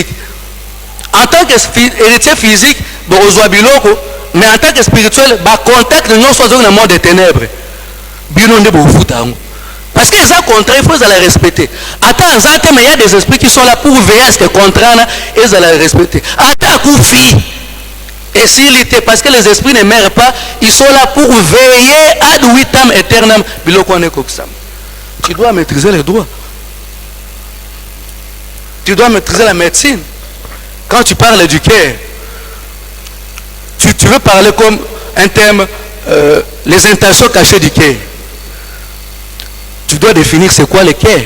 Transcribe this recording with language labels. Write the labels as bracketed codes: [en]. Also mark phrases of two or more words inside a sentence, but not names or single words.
[fr] En tant qu'héritier physique, bon [ln] ozoa biloko, [fr] mais en tant que spirituel, bah contact nous sommes dans le monde des ténèbres. [ln] Bino ne bo foutre. [fr] Parce que les contrats, il faut les respecter. Attends, mais il y a des esprits qui sont là pour veiller à ce que les contrats, ils les respecter. Attends, Koufi. Et s'il était, parce que les esprits ne meurent pas, ils sont là pour veiller [la] ad vitam aeternam. [fr] Tu dois maîtriser les droits. Tu dois maîtriser la médecine. Quand tu parles du cœur, tu veux parler comme un thème, les intentions cachées du cœur. Tu dois définir c'est quoi le cœur.